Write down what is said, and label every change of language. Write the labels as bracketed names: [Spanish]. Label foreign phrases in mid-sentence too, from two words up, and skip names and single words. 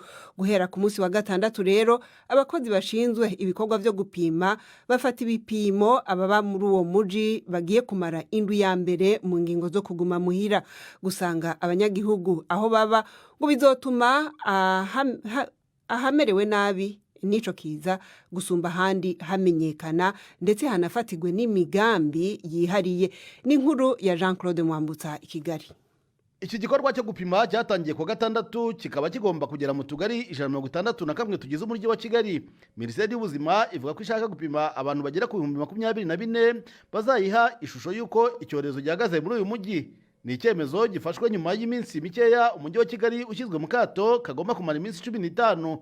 [Rundi] Guhera ku munsi wa gatandatu rero abakozi bashinzwe ibikorwa vyo gupima bafata ibipimo ababa muri uwo muji bagiye kumara indwi ya mbere mu ngingo zo kuguma muhira. Gusanga abanyagihugu aho baba ngo bizotuma ahamerewe nabi nico kiza gusumba handi hamenyekana ndetse hanafatigwe n'imigambi yihariye. N'inkuru ya Jean-Claude Mwambutsa i Kigali. [Kinyarwanda] Iki gikorwa cyo gupima cyatangiye ku gatandatu kikaba kigomba kugera mu tugari 161 tugize umujyi wa Kigali. Minisiteri y'ubuzima ivuga ko ishaka gupima abantu bagera ku 24,000 bazayiha ishusho y'uko icyorezo gihagaze muri uyu mujyi. Ni icyemezo gifashwe nyuma y'iminsi mikeya umujyi wa Kigali ushyizwe mu kato kagomba kumara iminsi 15.